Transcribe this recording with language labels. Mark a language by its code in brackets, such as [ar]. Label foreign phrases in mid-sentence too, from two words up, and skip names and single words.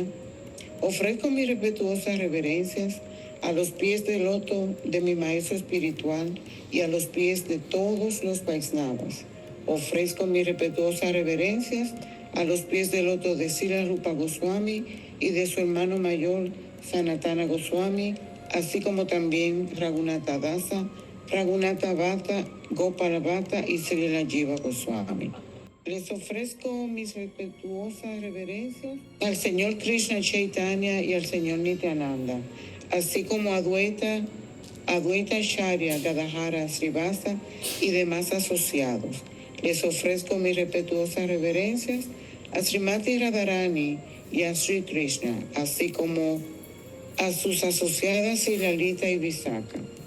[es] Ofrezco mis respetuosas reverencias a los pies de loto de mi maestro espiritual y a los pies de todos los Vaishnavas. Ofrezco mis respetuosas reverencias a los pies de loto de Srila Rupa Goswami y de su hermano mayor Sanatana Goswami, así como también Raghunatha Dasa, Raghunatha Bhatta, Gopala Bhatta y Srila Jiva Goswami. Les ofrezco mis respetuosas reverencias al Señor Krishna Chaitanya y al Señor Nityananda, así como a Advaita Acharya Gadadhara Srivasa y demás asociados. Les ofrezco mis respetuosas reverencias a Srimati Radharani y a Sri Krishna, así como a sus asociadas Sri Lalita y Visakha.